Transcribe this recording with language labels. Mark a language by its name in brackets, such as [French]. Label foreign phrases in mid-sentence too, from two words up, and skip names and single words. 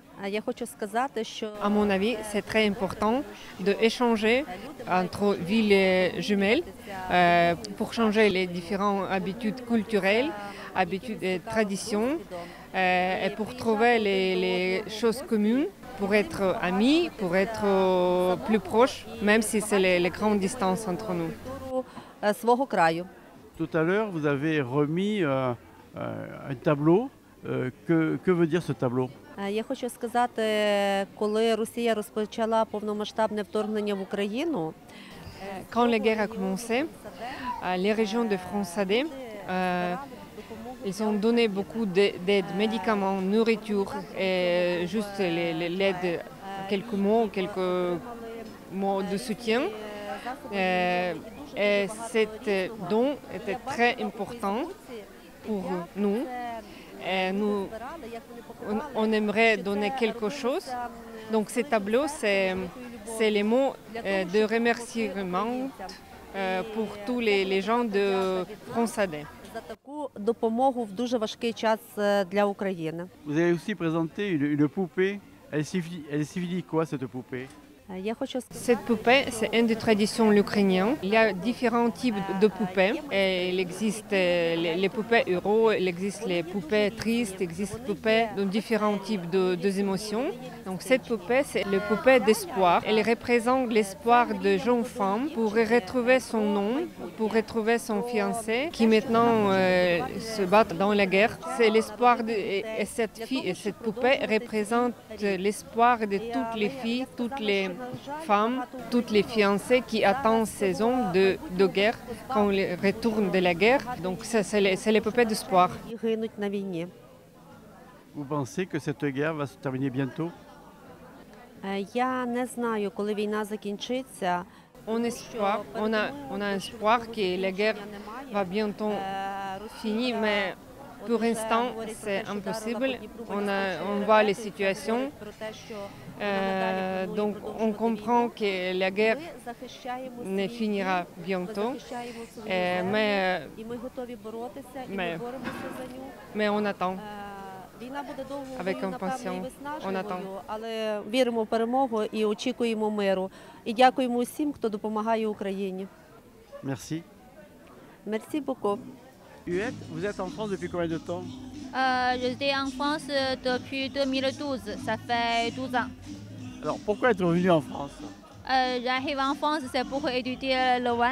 [French] À mon avis, c'est très important d'échanger entre villes jumelles pour changer les différentes habitudes culturelles, habitudes et traditions, et pour trouver les choses communes, pour être amis, pour être plus proches, même si c'est les grandes distances entre nous. Tout à l'heure, vous avez remis un tableau. Que veut dire ce tableau? [Ukrainian] Я хочу сказати, коли Росія розпочала повномасштабне вторгнення в Україну, [French] Quand la guerre a commencé, les régions de FONSADE, ils ont donné beaucoup d'aide, médicaments, nourriture, et juste l'aide, quelques mots de soutien. Et cet don était très important pour nous. Et nous, on aimerait donner quelque chose. Donc ces tableaux, c'est les mots de remerciement pour tous les gens de FONSADE. [Ukrainian] за таку допомогу в дуже важкий час для України. [French] Vous avez aussi présenté une poupée. Elle signifie quoi cette poupée? [Ukrainian] Я хочу [French] Cette poupée, c'est une des traditions ukrainiennes. Il y a différents types de poupées. Et il existe les poupées héros, il existe les poupées tristes, il existe les poupées de différents types d'émotions. Donc cette poupée, c'est la poupée d'espoir. Elle représente l'espoir de jeune femme pour retrouver son nom, pour retrouver son fiancé qui maintenant se bat dans la guerre. C'est l'espoir et cette fille et cette poupée représente l'espoir de toutes les filles, toutes les femmes, toutes les fiancées qui attendent saison de guerre quand ils retournent de la guerre. Donc c'est les poupées d'espoir. [Ukrainian] і гинуть на війні. [French] Vous pensez que cette guerre va se terminer bientôt? [Ukrainian] Я не знаю, коли війна закінчиться. [French] On a espoir que la guerre va bientôt finir, mais pour l'instant c'est impossible. On voit les situations. Donc on comprend que la guerre ne finira bientôt, [Ukrainian] І ми готові боротися, і [French] mais- [Ukrainian] ми боремося за нього. [French] mais on attend. [Ukrainian] Війна буде [French] Avec [Ukrainian] довгою, напевно, і [French] impatience. On attend. [Ukrainian] виснажливою, але віримо в перемогу і очікуємо миру. І дякуємо усім, хто допомагає Україні. [French] Merci. Мерсі beaucoup. Huette, vous êtes en France depuis combien de temps? J'étais en France depuis 2012, ça fait 12 ans. Alors pourquoi être venu en France? J'arrive en France, c'est pour étudier le vin,